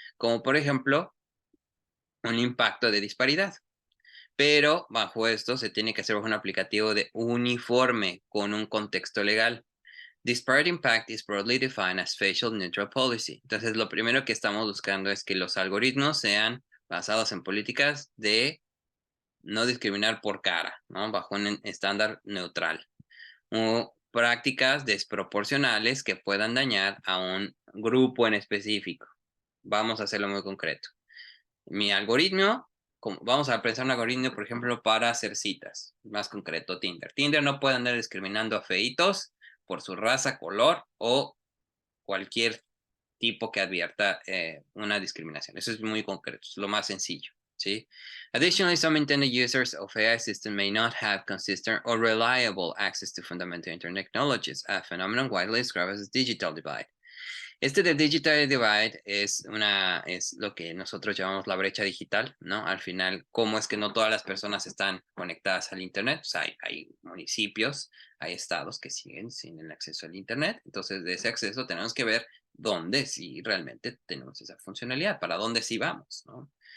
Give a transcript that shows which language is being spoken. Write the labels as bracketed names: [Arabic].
[Spanish] Como por ejemplo, un impacto de disparidad. Pero bajo esto se tiene que hacer un aplicativo de uniforme con un contexto legal. [English] Disparate impact is broadly defined as facial neutral policy. [Spanish] Entonces, lo primero que estamos buscando es que los algoritmos sean basados en políticas de no discriminar por cara, ¿no? Bajo un estándar neutral. O prácticas desproporcionales que puedan dañar a un grupo en específico. Vamos a hacerlo muy concreto. Mi algoritmo, vamos a pensar un algoritmo, por ejemplo, para hacer citas. Más concreto, Tinder. Tinder no puede andar discriminando a feitos por su raza, color o cualquier tipo que advierta una discriminación. Eso es muy concreto, es lo más sencillo. ¿Sí? [English] Additionally, some intended users of AI systems may not have consistent or reliable access to fundamental internet technologies, a phenomenon widely described as digital divide. [Spanish] Este de Digital Divide es lo que nosotros llamamos la brecha digital, ¿no? Al final, cómo es que no todas las personas están conectadas al Internet. O sea, hay municipios, hay estados que siguen sin el acceso al Internet. Entonces, de ese acceso tenemos que ver dónde sí realmente tenemos esa funcionalidad, para dónde sí vamos, ¿no?